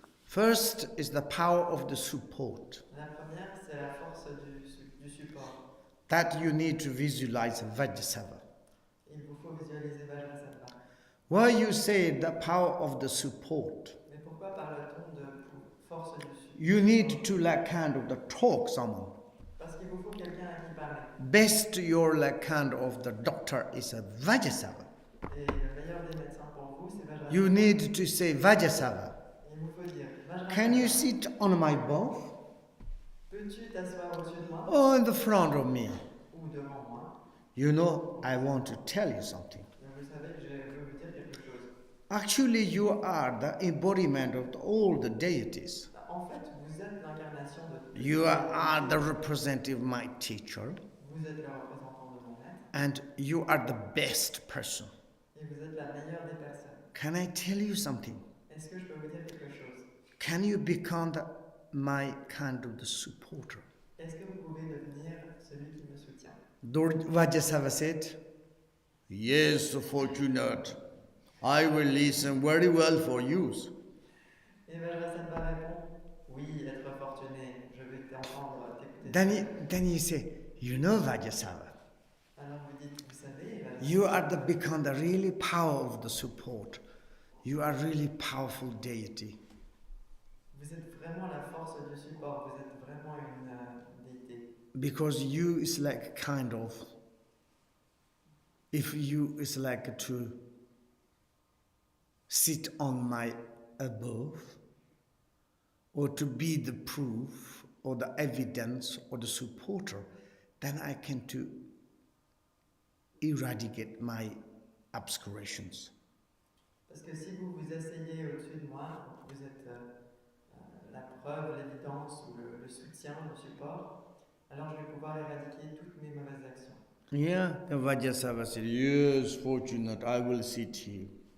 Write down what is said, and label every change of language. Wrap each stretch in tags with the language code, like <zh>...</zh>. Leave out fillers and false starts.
<en>First is the power of the support.</en> <fr>La première, c'est la force du support.</fr> <en>That you need to visualize Vajrasattva.</en> <fr>Il vous faut visualiser Vajrasattva.</fr> <en>Why you say the power of the support?</en> <fr>Mais pourquoi parle-t-on de force du support?</fr> <en>You need to kind of the talk someone.</en> <fr>Parce qu'il vous faut quelqu'un à qui parler.</fr> <en>Best your kind of the doctor is a Vajrasattva.</en> <fr>Et le meilleur des médecins pour vous, c'est Vajrasattva.</fr> <en>You need to say Vajrasattva.</en> <fr>Il vous faut dire Vajrasattva.</fr> <en>Can you sit on my bow?</en> <fr>Peux-tu t'asseoir au-dessus de moi?</fr> <en>Or in the front of me?</en> <fr>Ou devant moi?</fr> <en>You know, I want to tell you something.</en> <fr>Vous savez que je veux vous dire quelque chose.</fr> <en>Actually, you are the embodiment of all the deities.</en> <fr>En fait, vous êtes l'incarnation de...</fr> <en>You are the representative of my teacher.</en> <fr>Vous êtes le représentant de mon maître.</fr> <en>And you are the best person.</en> <fr>Et vous êtes la meilleure des personnes.</fr> <en>Can I tell you something?</en> <fr>Est-ce que je peux vous dire quelque chose?</fr> <en>Can you become my kind of the supporter?</en> <fr>Est-ce que vous pouvez devenir celui qui me soutient?</fr> <en>Vajrasattva said, yes, fortunate. I will listen very well for you.</en> <fr>Et Vajrasattva répond, oui, être fortuné, je vais t'entendre, t'écouter.</fr> <en>Then you say, you know Vajrasattva.</en> <fr>Alors vous dites, vous savez, Vajrasattva,</fr> <en>You are become the really power of the support. You are really powerful deity.</en> <fr>vous êtes vraiment la force du support, vous êtes vraiment une déité.</fr> <en>Because you is like kind of, if you is like to sit on my above, or to be the proof, or the evidence, or the supporter, then I can to eradicate my obscurations.</en> <fr>Parce que si vous vous asseyez au-dessus de moi, vous êtes la preuve, l'évidence ou le soutien, le support, alors je vais pouvoir éradiquer toutes mes mauvaises actions.</fr> <en>Yeah, the Vajrasattva said, yes, fortunate, I will sit here.</en>